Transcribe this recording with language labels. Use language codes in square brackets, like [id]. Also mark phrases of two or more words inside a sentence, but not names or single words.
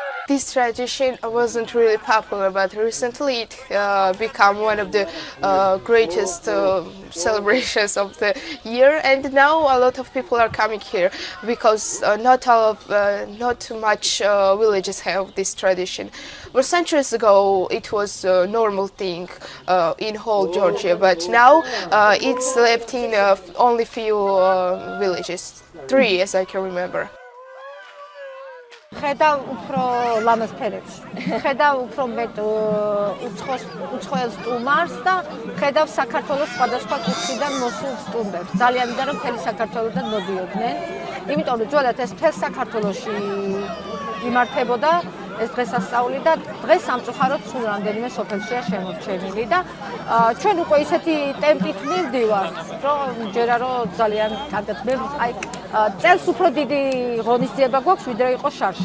[en] This tradition wasn't really popular, but recently it became one of the greatest celebrations of the year, and now a lot of people are coming here because not much villages have this tradition. But centuries ago, it was a normal thing in whole Georgia, but now it's left in only few villages, 3 as I can remember. [ka] ხედავ უფრო ლამაზ ფერებს. ხედავ უფრო მეტ უცხოელ სტუმარს და ხედავ საქართველოს სხვადასხვა კუთხიდან მოსულ სტუმრებს. ძალიან მინდა რომ მთელი საქართველოდან მოდიოდნენ. იმიტომ რომ ძველად ეს მთელ საქართველოში იმართებოდა ეს დღესასწაული და დღეს სამწუხაროდ სულ რამდენიმე სოფელშია შემორჩენილი და ჩვენ უკვე ისეთი ტემპით მივდივართ, რომ ჯერა რომ ძალიან კარგად აი წელს უფრო დიდი ღონისძიება გვაქვს, ვიდრე იყო შარშან.